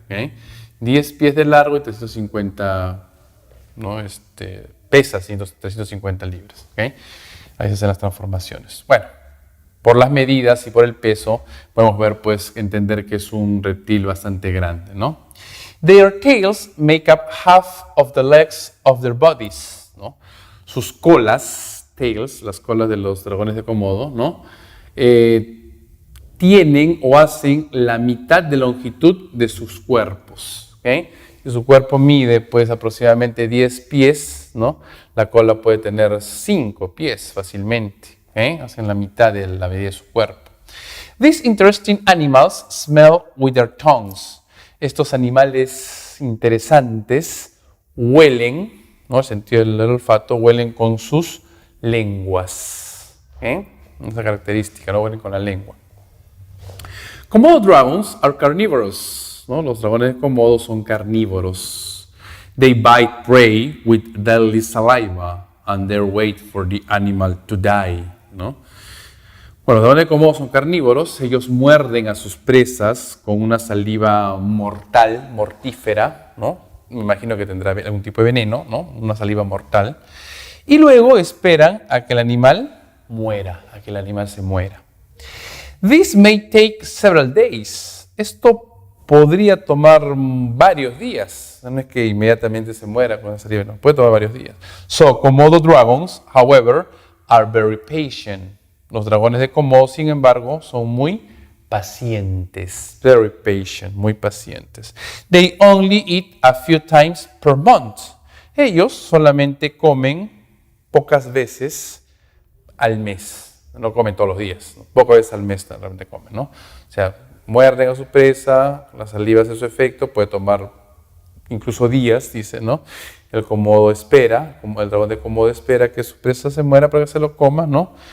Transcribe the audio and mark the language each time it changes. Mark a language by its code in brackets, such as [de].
[es] ¿Okay? 10 pies de largo y 350, ¿no? Pesa 350 libras. ¿Okay? Ahí se hacen las transformaciones. Bueno. Por las medidas y por el peso, podemos ver, pues, entender que es un reptil bastante grande, ¿no? [en] Their tails make up half of the legs of their bodies, ¿no? [es] Sus colas, tails, las colas de los dragones de Komodo, ¿no? Tienen o hacen la mitad de longitud de sus cuerpos, ¿ok? Si su cuerpo mide, pues, aproximadamente 10 pies, ¿no? La cola puede tener 5 pies fácilmente. Hacen la mitad de la medida de su cuerpo. [en] These interesting animals smell with their tongues. [es] Estos animales interesantes huelen, ¿no? El sentido del olfato, huelen con sus lenguas. Esa característica, ¿no? Huelen con la lengua. [en] Komodo dragons are carnivorous, [es] ¿no? Los dragones de Komodo son carnívoros. [en] They bite prey with deadly saliva and they wait for the animal to die, ¿no? [es] Bueno, los dragones de Komodo son carnívoros, ellos muerden a sus presas con una saliva mortal, mortífera, ¿no? Me imagino que tendrá algún tipo de veneno, ¿no? Una saliva mortal. Y luego esperan a que el animal muera, a que el animal se muera. [en] This may take several days. [es] Esto podría tomar varios días. No es que inmediatamente se muera con la saliva, no, puede tomar varios días. [en] So, Komodo dragons, however, are very patient. [es] Los dragones de Komodo, sin embargo, son muy pacientes. [en] Very patient, [es] muy pacientes. [en] They only eat a few times per month. [es] Ellos solamente comen pocas veces al mes. No comen todos los días. ¿No? Pocas veces al mes realmente comen, ¿no? O sea, muerden a su presa, la saliva hace su efecto, puede tomar incluso días, dice, ¿no? El Komodo espera, el dragón de Komodo espera que su presa se muera para que se lo coma, ¿no?